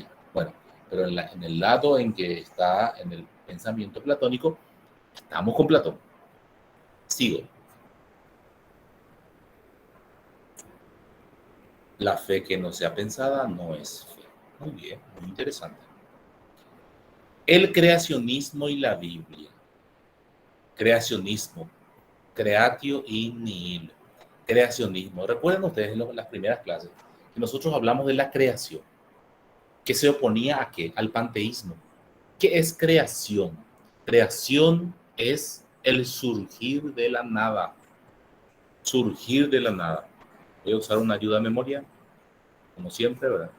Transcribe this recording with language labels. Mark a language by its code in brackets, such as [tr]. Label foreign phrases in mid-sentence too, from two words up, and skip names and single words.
[es] Bueno, pero en el lado en que está en el pensamiento platónico, estamos con Platón. Sigo. La fe que no sea pensada no es fe. Muy bien, muy interesante. El creacionismo y la Biblia. Creacionismo. [la] Creatio in nihilo. [es] Creacionismo. Recuerden ustedes en las primeras clases que nosotros hablamos de la creación, que se oponía a ¿qué? Al panteísmo. ¿Qué es creación? Creación es el surgir de la nada. Surgir de la nada. Voy a usar una ayuda a memoria, como siempre, ¿verdad?